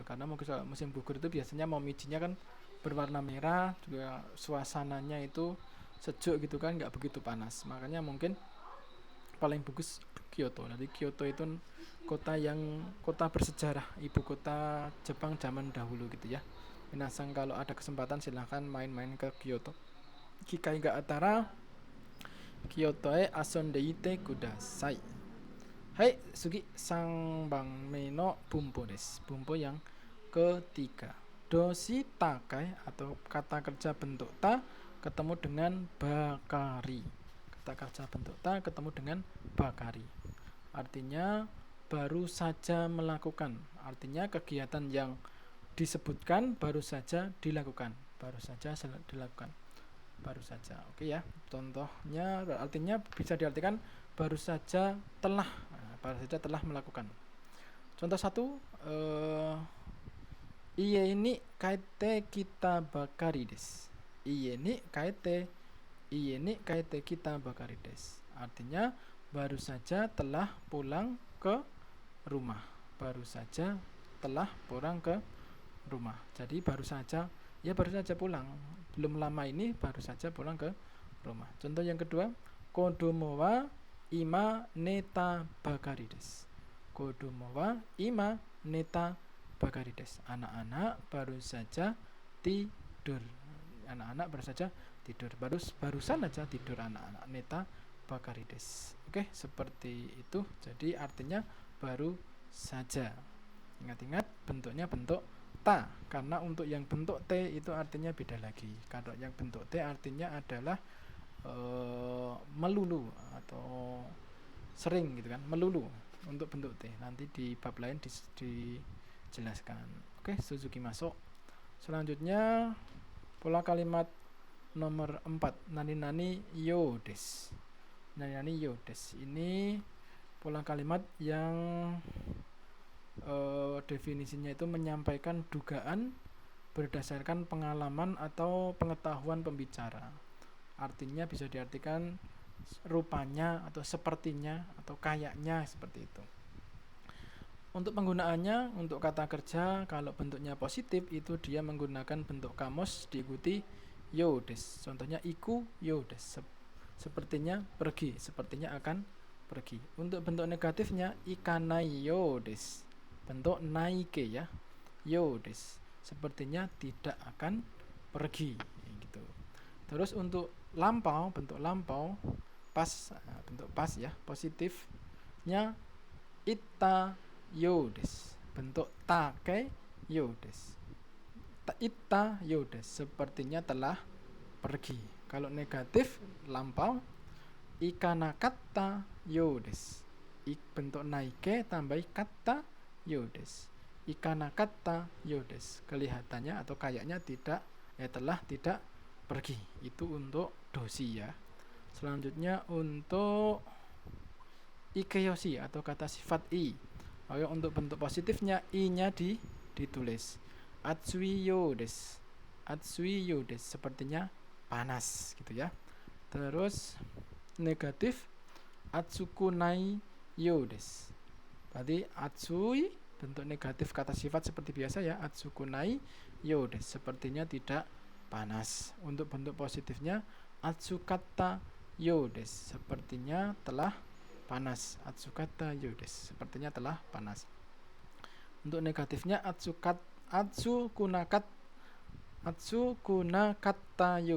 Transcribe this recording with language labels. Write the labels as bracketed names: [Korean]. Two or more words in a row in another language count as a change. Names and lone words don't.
[Indonesian] Karena musim gugur itu biasanya momijinya kan berwarna merah, juga suasananya itu sejuk gitu kan, nggak begitu panas. Makanya mungkin paling bagus Kyoto. Jadi Kyoto itu kota bersejarah, ibu kota Jepang zaman dahulu gitu ya. Minasang kalau ada kesempatan silahkan main-main ke Kyoto. [Japanese] 機会があったら京都へ遊んでいてください. Hai, 次三番の文法です. [Indonesian] Bumpo yang ketiga. [Japanese] 動詞た形 [Indonesian] atau kata kerja bentuk ta ketemu dengan bakari. Kata kerja bentuk ta ketemu dengan bakari. Artinya baru saja melakukan. Artinya kegiatan yang disebutkan baru saja dilakukan. Baru saja dilakukan. Baru saja. Oke ya. Contohnya artinya bisa diartikan baru saja telah melakukan. [Japanese] Contoh 1, 家に帰ってきたばかりです. 家に帰ってきたばかりです. [Indonesian] Artinya baru saja telah pulang ke rumah. Baru saja telah pulang ke rumah. Jadi baru saja pulang. Belum lama ini baru saja pulang ke rumah. Contoh yang kedua, [Japanese] 子供は今寝たばかりです. 子供は今寝たばかりです. [Indonesian] Anak-anak baru saja tidur. Barusan aja tidur anak-anak. [Japanese] 寝たばかりです. [Indonesian] Oke, seperti itu. Jadi artinya baru saja. Ingat-ingat bentuknya bentuk ta, karena untuk yang bentuk T itu artinya beda lagi. Kalau yang bentuk T artinya adalah melulu atau sering gitu kan, melulu untuk bentuk T. Nanti di bab lain dijelaskan. Oke, Suzuki masuk. Selanjutnya pola kalimat nomor 4, [Japanese] なにようです. なにようです. [Indonesian] Ini pola kalimat yang definisinya itu menyampaikan dugaan berdasarkan pengalaman atau pengetahuan pembicara. Artinya bisa diartikan rupanya atau sepertinya atau kayaknya, seperti itu. Untuk penggunaannya, untuk kata kerja kalau bentuknya positif itu dia menggunakan bentuk kamus diikuti [Japanese] ようです. Contohnya 行くようです. [Indonesian] Sepertinya pergi, sepertinya akan pergi. Untuk bentuk negatifnya [Japanese] 行かないようです. [Indonesian] Bentuk naike ya. [Japanese] ようです. [Indonesian] Sepertinya tidak akan pergi gitu. Terus untuk lampau, bentuk lampau pas, bentuk pas ya, positifnya [Japanese] 行ったようです. [Indonesian] Bentuk [Japanese] た形ようです. 行ったようです, [Indonesian] sepertinya telah pergi. Kalau negatif lampau [Japanese] 行かなかったようです. [Indonesian] Bentuk naike tambah kata [Japanese] ようです. 行かなかったようです. [Indonesian] Kelihatannya atau kayaknya telah tidak pergi. Itu untuk doshi ya. Selanjutnya untuk ikeyoshi atau kata sifat i. Untuk bentuk positifnya i-nya ditulis. [Japanese] 暑いようです. 暑いようです, [Indonesian] sepertinya panas gitu ya. Terus negatif [Japanese] 暑くないようです. [Indonesian] Berarti atsui bentuk negatif kata sifat seperti biasa ya, [Japanese] 暑くないようです, [Indonesian] sepertinya tidak panas. Untuk bentuk positifnya [Japanese] 暑かったようです, [Indonesian] sepertinya telah panas. [Japanese] 暑かったようです, [Indonesian] sepertinya telah panas. Untuk negatifnya [Japanese] 暑くなかったようです.